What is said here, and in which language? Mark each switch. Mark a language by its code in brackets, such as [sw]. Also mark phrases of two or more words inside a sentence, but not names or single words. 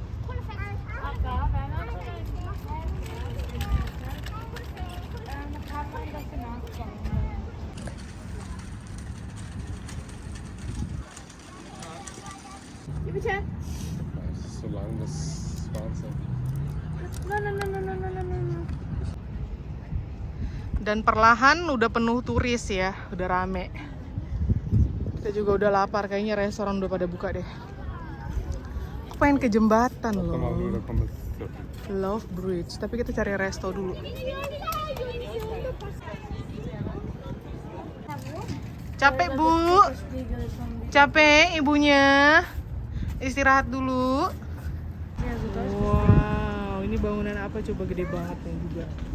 [de] So lang, das ist Wahnsinn. [id] Dan perlahan udah penuh turis ya, udah rame. Kita juga udah lapar, kayaknya restoran udah pada buka deh. Aku pengen ke jembatan [de] Komm mal, [id] loh, [de] da kommt es. [id] Love Bridge. Tapi kita cari resto dulu. Capek bu, capek ibunya. Istirahat dulu. Wow, ini bangunan apa coba, gede banget nih juga.